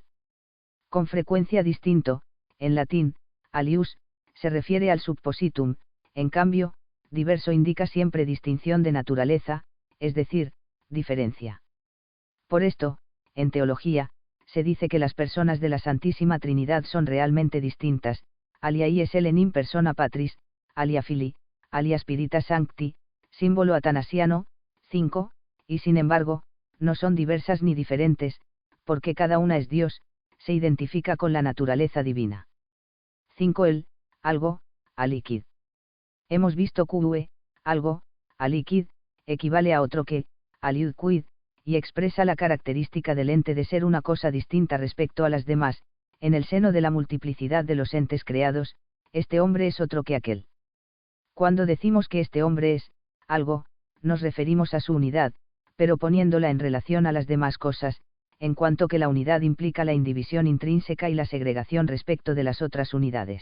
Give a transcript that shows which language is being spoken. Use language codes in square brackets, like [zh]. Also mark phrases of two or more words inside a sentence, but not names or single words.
[es] Con frecuencia distinto, en latín, alius, se refiere al suppositum, en cambio, diverso indica siempre distinción de naturaleza, es decir, diferencia. Por esto, en teología, se dice que las personas de la Santísima Trinidad son realmente distintas, [la] alia ies in persona patris, alia filii, alia spiritus sancti, [es] símbolo atanasiano, 5, y sin embargo, no son diversas ni diferentes, porque cada una es Dios, se identifica con la naturaleza divina. 5. El, algo, aliquid. Hemos visto que, algo, aliquid, equivale a otro que, [la] aliud quid, [es] y expresa la característica del ente de ser una cosa distinta respecto a las demás, en el seno de la multiplicidad de los entes creados, este hombre es otro que aquel. Cuando decimos que este hombre es, algo, nos referimos a su unidad, pero poniéndola en relación a las demás cosas, en cuanto que la unidad implica la indivisión intrínseca y la segregación respecto de las otras unidades.